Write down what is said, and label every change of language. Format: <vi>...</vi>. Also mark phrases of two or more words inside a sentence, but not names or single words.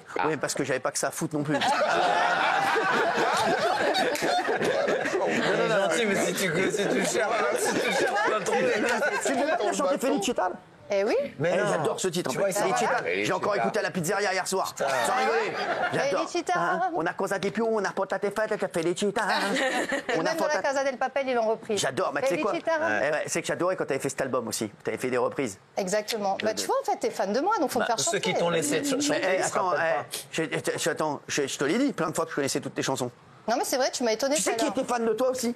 <fr>Oui, parce que j'avais pas que ça à foutre non plus. Il est gentil, mais si tu cherches, tu vas trouver. Tu veux bien chanter Felicita? Eh oui. Mais non. J'adore ce titre. Tu vois, Felicita. Felicita. J'ai encore écouté à la pizzeria hier soir. Sans rigoler. J'adore. Felicita. On a cosa di più, on a portate fette, Felicita. Et même dans la Casa del Papel, ils l'ont repris. J'adore, mais tu sais quoi? Felicita. C'est que j'adorais quand tu avais fait cet album aussi. Tu avais fait des reprises. Exactement. Bah, tu vois, en fait, t'es fan de moi, donc faut me faire chanter. Ceux qui t'ont laissé chanter, ils se Attends, rappellent pas. je te l'ai dit plein de fois que je connaissais toutes tes chansons. Non, mais c'est vrai, tu m'as étonné. Tu sais qui était fan de toi aussi?</fr>